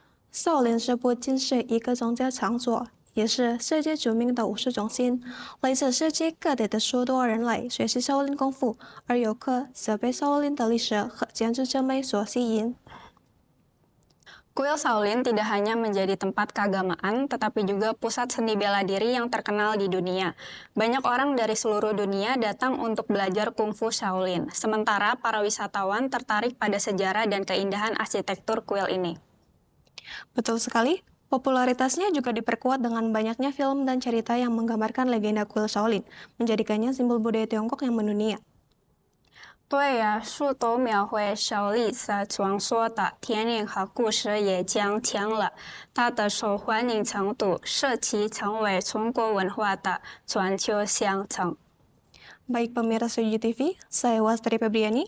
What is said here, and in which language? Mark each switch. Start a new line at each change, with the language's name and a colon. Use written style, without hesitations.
Chinese: 少林寺不仅是一个宗教场所，也是世界著名的武术中心。来自世界各地的许多人来学习少林功夫，而游客则被少林的历史和建筑之美所吸引。
Indonesian: Kuil Shaolin tidak hanya menjadi tempat keagamaan, tetapi juga pusat seni bela diri yang terkenal di dunia. Banyak orang dari seluruh dunia datang untuk belajar kungfu Shaolin, sementara para wisatawan tertarik pada sejarah dan keindahan arsitektur kuil ini. Betul sekali, Popularitasnya juga diperkuat dengan banyaknya film dan cerita yang menggambarkan legenda kuil Shaolin, menjadikannya simbol budaya Tiongkok yang mendunia.
Chinese: 对呀，书都描绘小丽色传说的天灵和故事也加强了它的受欢迎程度，使其成为中国文化的全球象征。
Indonesian: Baik pemirsa UGTV, saya Wastri Febriani.